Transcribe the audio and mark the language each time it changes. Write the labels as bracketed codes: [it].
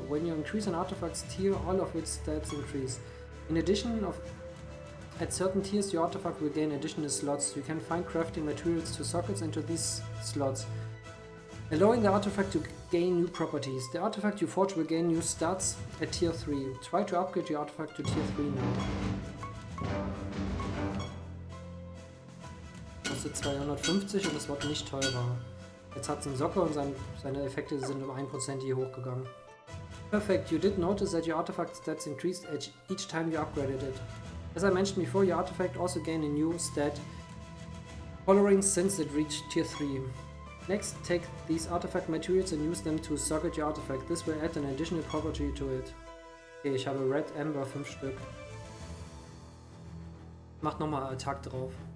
[en] When you increase an artifact's tier, all of its stats increase. In addition, at certain tiers your artifact will gain additional slots. You can find crafting materials to sockets into these slots, allowing the artifact to gain new properties. The artifact you forge will gain new stats at tier 3. Try to upgrade your artifact to tier 3 now. [de] Kostet 250 und es wird nicht teurer. Jetzt hat es einen Sockel und seine Effekte sind um 1% je hochgegangen. [en] Perfect, you did notice that your artifact stats increased each time you upgraded it. As I mentioned before, your artifact also gained a new stat following since it reached tier 3. Next, take these artifact materials and use them to socket your artifact. This will add an additional property to it. [de] Okay, ich habe Red Amber 5 Stück. Macht nochmal Attack drauf.